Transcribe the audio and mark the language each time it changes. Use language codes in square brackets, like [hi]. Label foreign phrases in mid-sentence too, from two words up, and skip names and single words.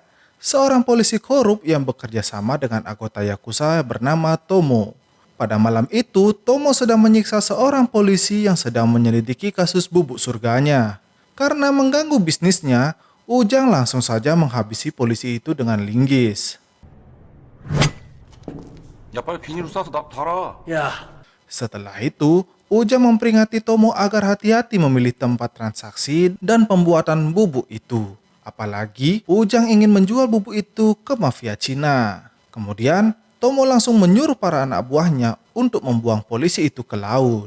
[id] Seorang polisi korup yang bekerja sama dengan anggota Yakuza bernama Tomo. Pada malam itu, Tomo sedang menyiksa seorang polisi yang sedang menyelidiki kasus bubuk surganya. Karena mengganggu bisnisnya, Ujang langsung saja menghabisi polisi itu dengan linggis. [ko] 야 빨리 비닐로 싸서 나 달아. [id] Setelah itu, Ujang memperingati Tomo agar hati-hati memilih tempat transaksi dan pembuatan bubuk itu. Apalagi Ujang ingin menjual bubuk itu ke mafia Cina. Kemudian, Tomo langsung menyuruh para anak buahnya untuk membuang polisi itu ke laut.